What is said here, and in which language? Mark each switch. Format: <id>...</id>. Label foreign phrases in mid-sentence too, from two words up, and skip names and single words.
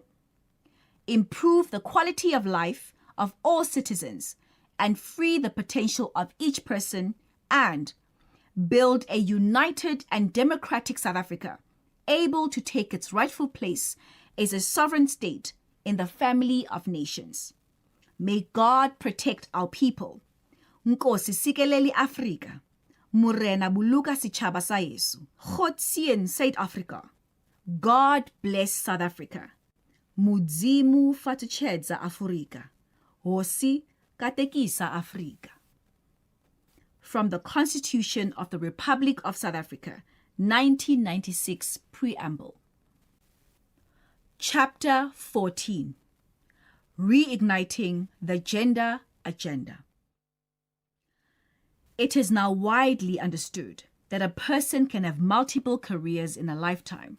<en>Improve the quality of life of all citizens and free the potential of each person, and build a united and democratic South Africa, able to take its rightful place as a sovereign state in the family of nations. May God protect our people.</en> <xh>Nkosi sikeleli Afrika.</xh> <st>Murena buluka sichaba sa Yesu.</st> <af>God sien South Africa.</af> <en>God bless South Africa.</en> <ve>Mudzimu fatuchedza Afrika.</ve> <ts>Hosi katekisa Afrika.</ts> <en>From the Constitution of the Republic of South Africa, 1996 Preamble. Chapter 14. Reigniting the Gender Agenda. It is now widely understood that a person can have multiple careers in a lifetime.</en>